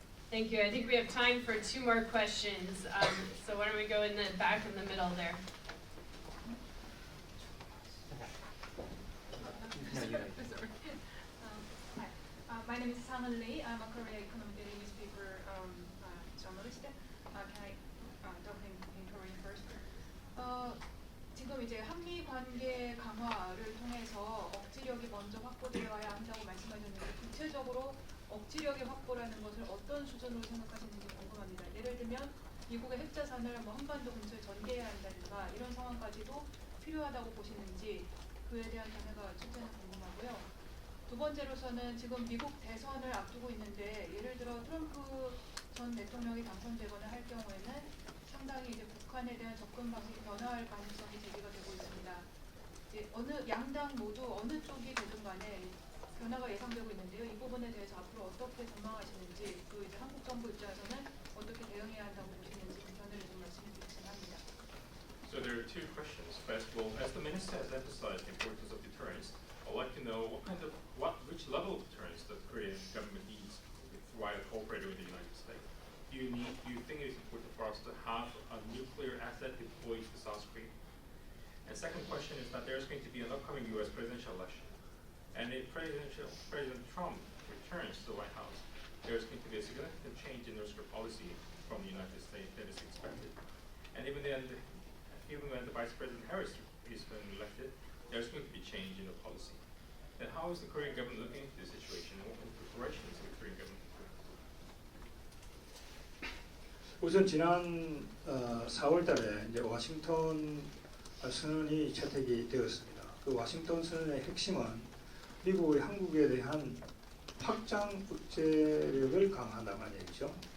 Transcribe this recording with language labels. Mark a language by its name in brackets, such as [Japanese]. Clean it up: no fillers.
[English] Thank you. I think we have time for 2 more questions. So why don't we go in the back in the middle there? Hi, my name is Sang-eun Lee. I'm a Korean economic daily newspaper journalist. Can I talk in Korean first? [Korean] 지금 이제 한미 관계 강화를 통해서 억지력이 먼저 확보되어야 한다고 말씀하셨는데 구체적으로 억지력의 확보라는 것을 어떤 수준으로 생각하시는지 궁금합니다. 예를 들면 미국의 핵자산을 뭐 한반도 근처에 전개해야 한다든가 이런 상황까지도 필요하다고 보시는지 그에 대한 견해가 첫째는 궁금하고요. 두 번째로서는 지금 미국 대선을 앞두고 있는데 예를 들어 트럼프 전 대통령이 당선되거나 할 경우에는 상당히 이제 북한에 대한 접근 방식이 변화할 가능성이 제기가 되고 있습니다. 이제 어느 양당 모두 어느 쪽이 되든 간에 변화가 예상되고 있는데요. 이 부분에 대해서 앞으로 어떻게 전망하시는지 또 이제 한국 정부 입장에서는 어떻게 대응해야 한다고 보시는지 그 견해를 좀 말씀해 주시면 합니다. [English] So there are 2 questions. First of all, as the minister has emphasized the importance of deterrence, I'd like to know which level of deterrence the Korean government needs while cooperating with the United States. Do you think it is important for us to have a nuclear asset deployed to South Korea? And second question is that there's going to be an upcoming U.S. presidential election. And if President Trump returns to the White House, there's going to be a significant change in North Korea policy from the United States that is expected. And even when the Vice President Harris is elected, there's going to be change in the policy. Then how is the Korean government looking into this situation, and what kind of preparations is the Korean government doing? [Korean] 우선 지난 4월달에 이제 워싱턴 선언이 채택이 되었습니다. 그 워싱턴 선언의 핵심은 미국의 한국에 대한 확장 억제력을 강화한다는 얘기죠.